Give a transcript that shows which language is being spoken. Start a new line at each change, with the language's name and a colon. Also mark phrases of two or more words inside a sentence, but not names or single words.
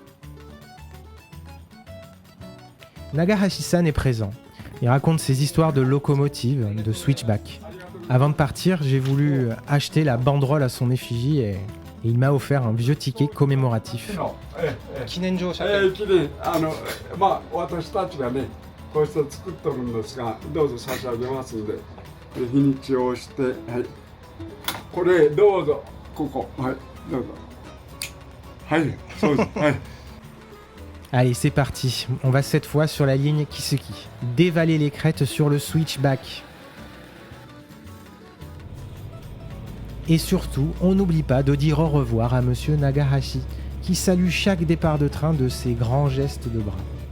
French: Nagahashi-san est présent. Il raconte ses histoires de locomotive, de switchback. Avant de partir, j'ai voulu acheter la banderole à son effigie et il m'a offert un vieux ticket commémoratif.
Japanese: Kinenjo 記念、まあ私たちがねこうして作っとるんですが、どうぞ差し上げますんで、日にちを押して、はい、これどうぞ、ここ、はい、どうぞ。はい、そうです。はい。
French: Allez, c'est parti. On va cette fois sur la ligne Kisuki. Dévaler les crêtes sur le switchback. Et surtout, on n'oublie pas de dire au revoir à Monsieur Nagahashi, qui salue chaque départ de train de ses grands gestes de bras.